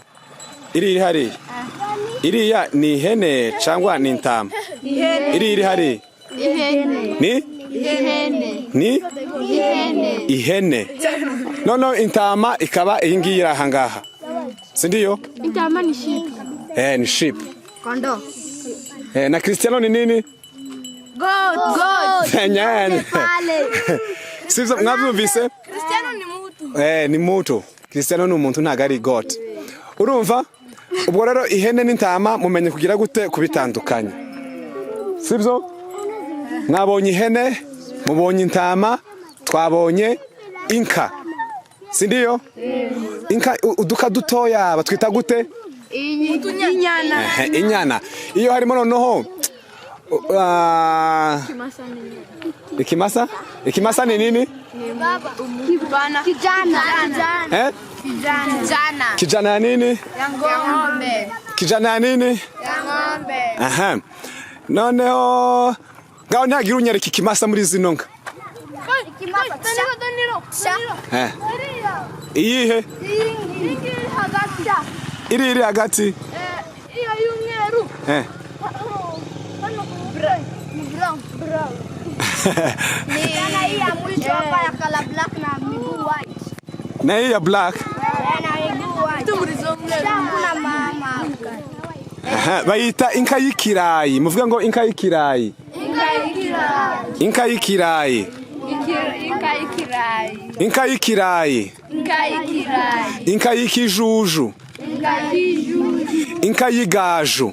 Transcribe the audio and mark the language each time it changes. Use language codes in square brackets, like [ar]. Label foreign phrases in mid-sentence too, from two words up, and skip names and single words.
[rw] Iri hariya. Iriya ni ihene cyangwa ni intama? Iri hariya. Ni? Ihene. Nono intama ikaba iyi ngiyi iri aha ngaha. Sindiyo? Intama ni sheep. Ni sheep. Kondo. Na Cristiano ni nini? Goat. Nyani. Sivyo mwabyumvise? [sw] Cristiano ni mutu. Ni mutu. [rw] Cristiano ni umuntu ntago ari goat. Urumva? Ubwo rero ihene n'intama mumenye kugira gute kubitandukanya. Sivyo? Mwabonye ihene, mubonye intama, twabonye inka. Sindiyo? Inka uduka dutoya batwita gute? Inyana. Inyana. Iyo harimo noneho Ikimasa? Ikimasa ni nini? [sw] Kijana. Kijana ya nini? Ya ng'ombe. Kijana ya nini? Ya ng'ombe. Aha. [rw] Noneho ngaho ntagira unyereka ikimasa muri zino nka. Iyihe? Iri hagati. Iyo y'umweru. Brown. [sw] Ni hii ya mwisho hapa ya [en] color black [sw] na miguu white. Na hii ya black. Na miguu white. Kuna mama. [rw] Aha, bayita inka y'ikirayi. Muvuga ngo inka y'ikirayi. Inka y'ikirayi. Inka y'ikirayi. Inka y'ikijuju. Inka y'igaju.